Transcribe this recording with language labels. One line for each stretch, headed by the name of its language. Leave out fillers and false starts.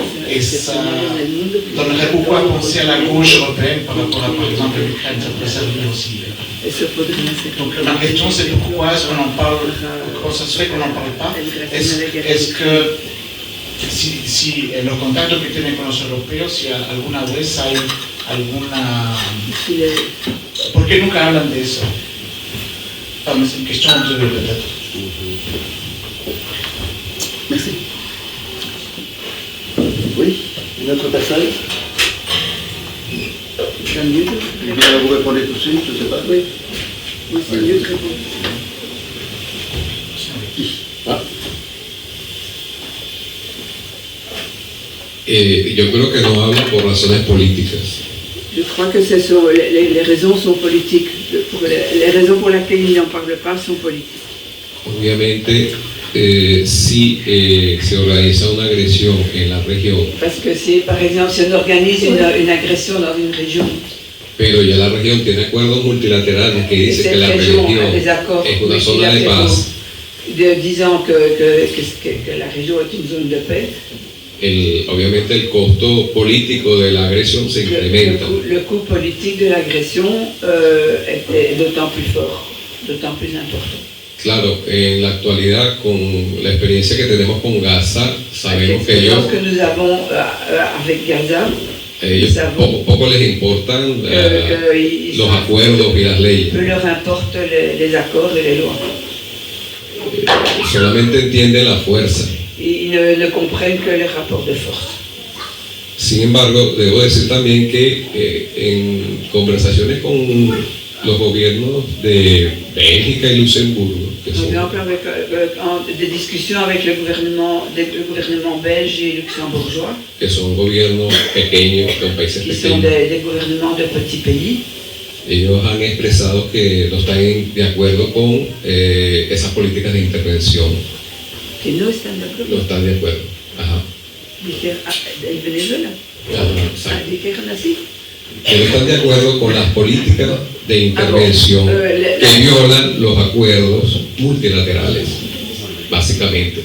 French: Et ça donnerait beaucoup à penser à la gauche européenne par rapport à, par exemple, l'Ukraine. Ça pourrait servir aussi. Donc ma question c'est pourquoi est-ce qu'on en parle, comment ça se fait qu'on n'en parle pas? Est-ce que
Spanish: si los contactos que tienen con los europeos, si alguna vez hay alguna... ¿Por qué nunca hablan de eso?
French: Enfin, c'est une question de peut-être. Merci. Oui, une autre personne? C'est mieux. Eh bien, vous répondez tout de suite, je ne sais pas. Oui. Oui, c'est mieux de répondre. Ah.
Spanish: Yo creo que no hablan por razones políticas.
French: Je crois que les raisons sont politiques. Les raisons pour lesquelles ils n'en parlent pas sont politiques.
Spanish: Obviamente, si se organiza una agresión en la región,
French: parce que si, par exemple, si on organise une agression dans une région,
Spanish: pero ya la región tiene acuerdos multilaterales que dicen que la región es una zona de paz,
French: disant que la région est une zone de paix,
Spanish: obviamente el costo político de la agresión se incrementa.
French: Le coût politique de l'agression est d'autant plus fort, d'autant plus important.
Spanish: Claro, en la actualidad, con la experiencia que tenemos con Gaza, sabemos que ellos
French: avec Gaza,
Spanish: poco les importan los acuerdos y las leyes.
French: Peu leur importe les accords et les lois.
Spanish: Solamente entienden la fuerza.
French: Ils ne comprennent que les rapports de force.
Spanish: Sin embargo, debo decir también que en conversaciones con los gobiernos de Bélgica y Luxemburgo,
French: des discussions avec le gouvernement belge et luxembourgeois,
Spanish: que son gobiernos pequeños, son países
French: qui
Spanish: pequeños,
French: sont des gouvernements de petits pays,
Spanish: ellos han expresado que no están de acuerdo con esas políticas de intervención. que no están de acuerdo. No están de acuerdo. Ajá. El Venezuela. Dijeron así. Que no están de acuerdo con las políticas de intervención que violan los acuerdos multilaterales, básicamente.